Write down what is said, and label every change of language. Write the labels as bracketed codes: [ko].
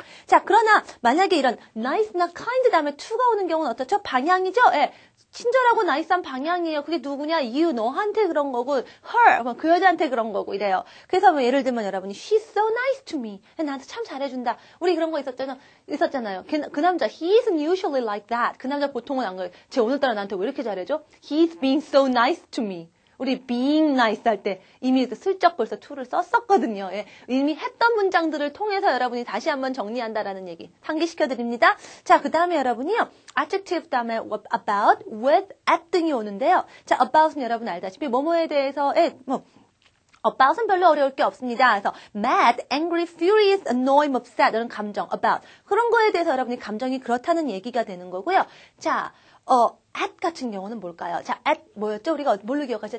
[ko] 자, 그러나 만약에 이런 nice나 kind 다음에 to가 오는 경우는 어떻죠? 방향이죠? 예. 친절하고 나이스한 방향이에요. 그게 누구냐? you, 너한테 그런 거고 her, 그 여자한테 그런 거고 이래요. 그래서 뭐 예를 들면 여러분이 [en] she's so nice to me. [ko] 나한테 참 잘해준다. 우리 그런 거 있었잖아요. 그 남자 [en] he isn't usually like that. [ko] 그 남자 보통은 안 그래요. 쟤 오늘따라 나한테 왜 이렇게 잘해줘? [en] He's being so nice to me. [ko] 우리 being nice 할 때 이미 슬쩍 벌써 to를 썼었거든요. 예. 이미 했던 문장들을 통해서 여러분이 다시 한번 정리한다라는 얘기 상기시켜드립니다. 자, 그 다음에 여러분이요. adjective 다음에 about, with, at 등이 오는데요. 자, about은 여러분 알다시피 뭐뭐에 대해서 about은 별로 어려울 게 없습니다. 그래서 mad, angry, furious, annoyed, upset 이런 감정 about 그런 거에 대해서 여러분이 감정이 그렇다는 얘기가 되는 거고요. 자, at 같은 경우는 뭘까요? 자, at 뭐였죠? 우리가 뭘로 기억하죠?